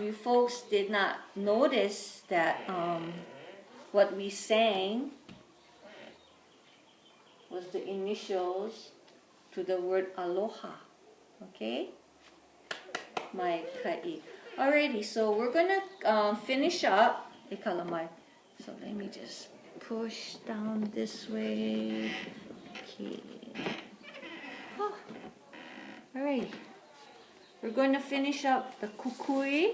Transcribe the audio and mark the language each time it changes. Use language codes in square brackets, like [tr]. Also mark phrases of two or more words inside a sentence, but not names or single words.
[en] folks did not notice that what we sang was the initials to the word aloha. [haw] Okay? Mai ka'i. [en] Alrighty, so we're gonna finish up. So let me just push down this way. Okay. Oh. Alright. We're going to finish up the kukui.